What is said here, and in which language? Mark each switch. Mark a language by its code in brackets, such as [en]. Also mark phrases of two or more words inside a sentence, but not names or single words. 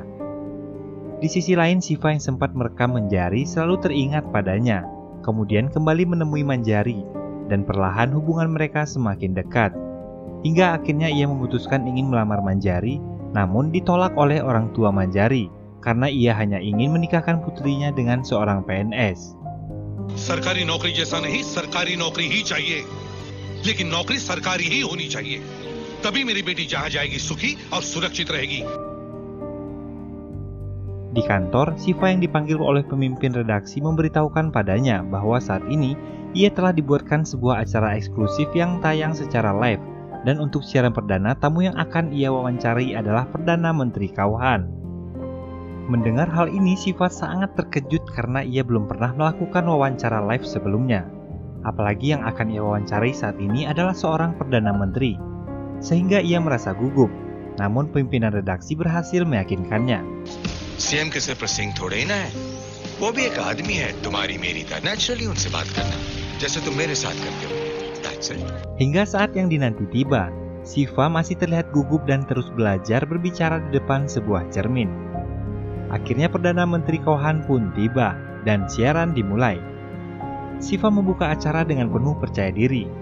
[id] Di sisi lain Shiva yang sempat merekam Manjari selalu teringat padanya, kemudian kembali menemui Manjari dan perlahan hubungan mereka semakin dekat. Hingga akhirnya ia memutuskan ingin melamar Manjari, namun ditolak oleh orang tua Manjari karena ia hanya ingin menikahkan putrinya dengan seorang PNS. [hi] सरकारी नौकरी जैसा नहीं, सरकारी नौकरी ही चाहिए, लेकिन नौकरी सरकारी ही होनी चाहिए, तभी मेरी बेटी जहां जाएगी सुखी और सुरक्षित रहेगी। [id] Di kantor, Shiva yang dipanggil oleh pemimpin redaksi memberitahukan padanya bahwa saat ini ia telah dibuatkan sebuah acara eksklusif yang tayang secara live, dan untuk siaran perdana tamu yang akan ia wawancari adalah Perdana Menteri Kauhan. Mendengar hal ini, Shiva sangat terkejut karena ia belum pernah melakukan wawancara live sebelumnya. Apalagi yang akan ia wawancari saat ini adalah seorang Perdana Menteri. Sehingga ia merasa gugup, namun pimpinan redaksi berhasil meyakinkannya. [hi] सीएम के सिर्फ सिंह थोड़े ही ना है, वो भी एक आदमी है तुम्हारी मेरी तरह, नेचुरली उनसे बात करना जैसे तुम मेरे साथ करते हो। [en] That's it. [id] Hingga saat yang dinanti tiba, Shiva masih terlihat gugup dan terus belajar berbicara di depan sebuah cermin. Akhirnya Perdana Menteri Kauhan pun tiba dan siaran dimulai. Shiva membuka acara dengan penuh percaya diri.